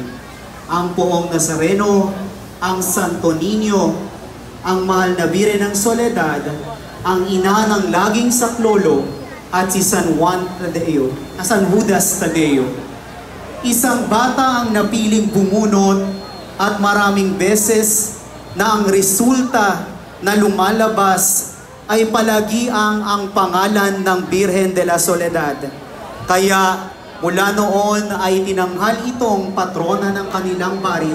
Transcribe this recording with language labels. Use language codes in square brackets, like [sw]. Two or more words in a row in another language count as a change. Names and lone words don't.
[tl] Ang Poong Nazareno, ang Santo Niño, ang Mahal na Birhen ng Soledad, ang Ina ng Laging Saklolo, at si San Judas Tadeo. Isang bata ang napiling bumunot at maraming beses na ang resulta na lumalabas ay palagi ang pangalan ng Birhen de la Soledad. Kaya mula noon ay tinanghal itong patrona ng kanilang baryo.